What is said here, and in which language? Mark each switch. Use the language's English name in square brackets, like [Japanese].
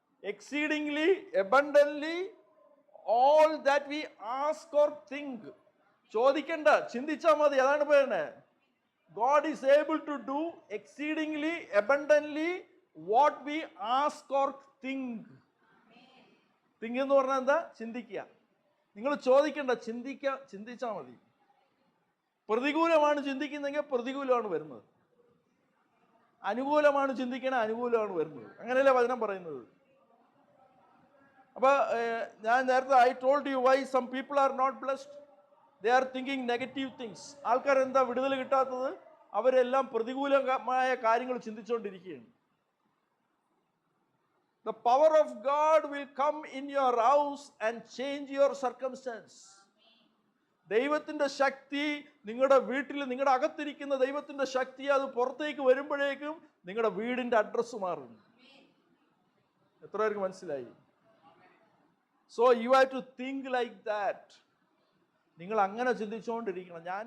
[English] exceedingly abundantly all that we ask or think. [Malayalam] ചോദിക്കണ്ട, ചിന്തിച്ചാൽ മതി. അതാണ് പറയുന്നത്. [English] God is able to do exceedingly abundantly what we ask or think. [Malayalam] think എന്ന് പറഞ്ഞാൽ എന്താ? ചിന്തിക്കുക. നിങ്ങൾ ചോദിക്കണ്ട, ചിന്തിച്ചാൽ മതി. പ്രതികൂലമാണ് ചിന്തിക്കുന്നെങ്കിൽ പ്രതികൂലമാണ് വരുന്നത്. അനുകൂലമാണ് ചിന്തിക്കണ അനുകൂലമാണ് വരുന്നത്. അങ്ങനെയല്ലേ വചനം പറയുന്നത്. അപ്പൊ ഞാൻ നേരത്തെ [English] I told you why some people are not blessed. They are thinking negative things. [Malayalam] ആൾക്കാർ എന്താ വിടുതൽ കിട്ടാത്തത്? അവരെല്ലാം പ്രതികൂലമായ കാര്യങ്ങൾ ചിന്തിച്ചുകൊണ്ടിരിക്കുകയാണ്. [English] The power of God will come in your house and change your circumstance. [Malayalam] ദൈവത്തിന്റെ ശക്തി നിങ്ങളുടെ വീട്ടിൽ, നിങ്ങളുടെ അകത്തിരിക്കുന്ന ദൈവത്തിന്റെ ശക്തി അത് പുറത്തേക്ക് വരുമ്പോഴേക്കും നിങ്ങളുടെ വീടിന്റെ അഡ്രസ്സ് മാറും. എത്ര പേർക്ക് മനസ്സിലായി? [English] So you have to think like that. [Malayalam] നിങ്ങൾ അങ്ങനെ ചിന്തിച്ചുകൊണ്ടിരിക്കണം. ഞാൻ